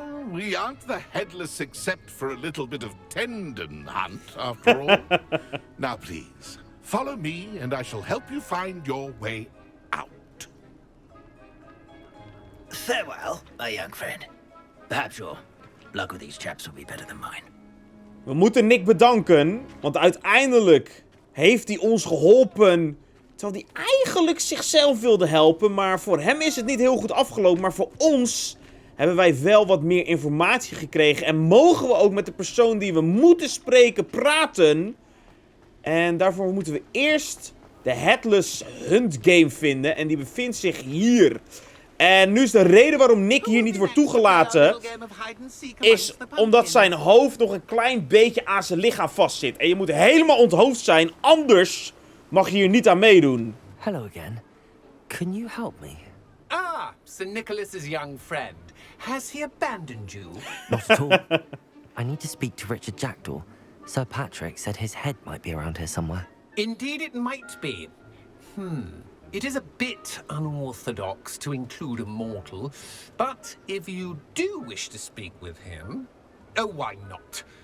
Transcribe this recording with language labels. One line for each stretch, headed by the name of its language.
English: we aren't the headless except for a little bit of tendon hunt, after all. Now, please, follow me and I shall help you find your way out. Farewell, my young friend. Perhaps your luck with these chaps will be better than mine.
Dutch: We moeten Nick bedanken, want uiteindelijk heeft hij ons geholpen. Terwijl hij eigenlijk zichzelf wilde helpen, maar voor hem is het niet heel goed afgelopen. Maar voor ons hebben wij wel wat meer informatie gekregen. En mogen we ook met de persoon die we moeten spreken praten. En daarvoor moeten we eerst de Headless Hunt game vinden. En die bevindt zich hier. En nu is de reden waarom Nick hier niet wordt toegelaten, is omdat zijn hoofd nog een klein beetje aan zijn lichaam vastzit. En je moet helemaal onthoofd zijn, anders mag je hier niet aan meedoen.
English: Hello again. Can you help me? Ah, Sir Nicholas's young friend. Has he abandoned you? Not at all. I need to speak to Richard Jackdaw. Sir Patrick said his head might be around here somewhere. Indeed it might be. It is a bit unorthodox to include a mortal, but if you do wish to speak with him, oh, why not?